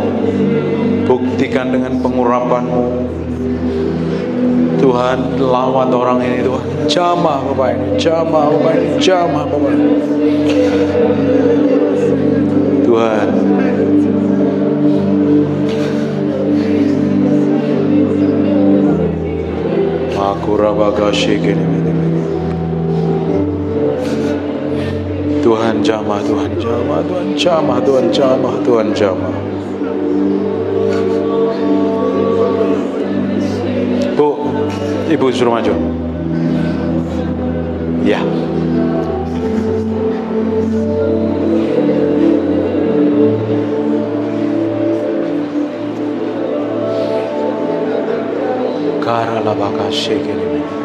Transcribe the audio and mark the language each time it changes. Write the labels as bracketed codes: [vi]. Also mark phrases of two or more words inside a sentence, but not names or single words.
[id] Buktikan dengan pengurapan-Mu. Tuhan, lawat orang ini Tuhan. Jamah Bapak ini, jamah Bapak ini, jamah Bapak ini. Tuhan, aku rabaga shikini. Tuhan jamah, Tuhan jamah, Tuhan jamah, Tuhan jamah, Tuhan jamah. Bu, Ibu suruh maju. Ya. Karala baka shikini.